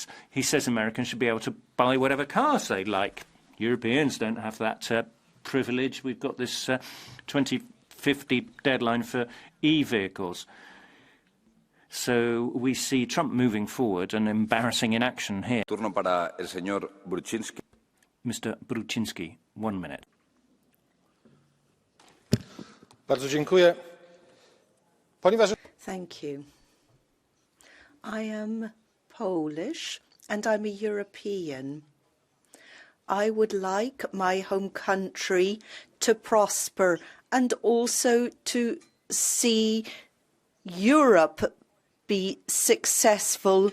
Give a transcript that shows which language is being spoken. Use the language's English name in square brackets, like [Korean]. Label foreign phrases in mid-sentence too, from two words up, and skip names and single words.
[English] He says Americans should be able to buy whatever cars they like. Europeans don't have that privilege. We've got this 2050 deadline for e-vehicles. So we see Trump moving forward and embarrassing inaction here. [Spanish] Turno para el señor Bruczynski. [English] Mr. Bruczynski, 1 minute. [Polish] Bardzo dziękuję. Ponieważ... [English] Thank you. I am Polish and I'm a European. I would like my home country to prosper and also to see Europe be successful.